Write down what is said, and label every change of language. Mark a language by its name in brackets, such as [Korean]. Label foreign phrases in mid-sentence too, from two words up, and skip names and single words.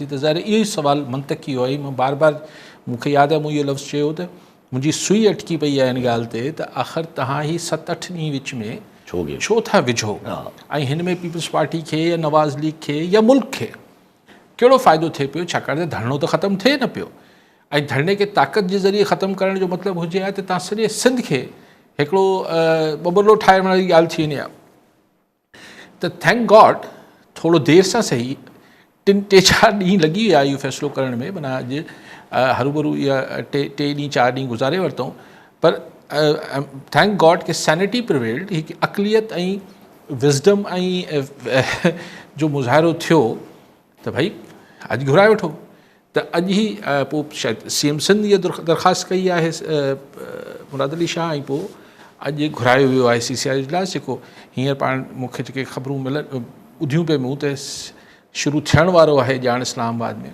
[Sindhi] त ज़ाहिर इहो ई सुवालु मंतकी हुओ. मां बार बार मूंखे यादि आहे मूं इहो लफ़्ज़ चयो त मुंहिंजी सुई अटकी पई आहे हिन ॻाल्हि ते त आख़िर तव्हां ही 7-8 ॾींहं विच में छो था विझो ऐं हिन में पीपल्स पार्टी खे या नवाज़ लीग खे या मुल्क खे कहिड़ो फ़ाइदो थिए पियो, छाकाणि त धरणो त ख़तमु थिए न पियो. ऐं धरणे खे ताक़त जे ज़रिए ख़तमु करण जो मतिलबु हुजे आहे त तव्हां सॼे सिंध खे हिकिड़ो बबरलो ठाहिण वारी ॻाल्हि थी वञे आहे. त [English] thank God [Sindhi] थोरो देरि सां सही 3-4 ॾींहं लॻी विया इहो फ़ैसिलो करण में. माना अॼु हरूभरू इहा 3 ॾींहं 4 ॾींहं गुज़ारे वरितऊं, पर [English] thank God [Sindhi] कि [English] sanity prevailed, [Sindhi] हिकु अक़लियत ऐं विज़डम ऐं जो मुज़ाहिरो थियो त भई अॼु घुराए वठो. त अॼु ई पोइ शायदि CM सिंध इहा दरख़्वास्त कई आहे मुराद अली शाह, ऐं पोइ अॼु घुरायो वियो आहे CCI इजलास, जेको हींअर पाण मूंखे जेके ख़बरूं ॿुधियूं पिए मूं त शुरू थियण वारो आहे ॼाण इस्लामाबाद में.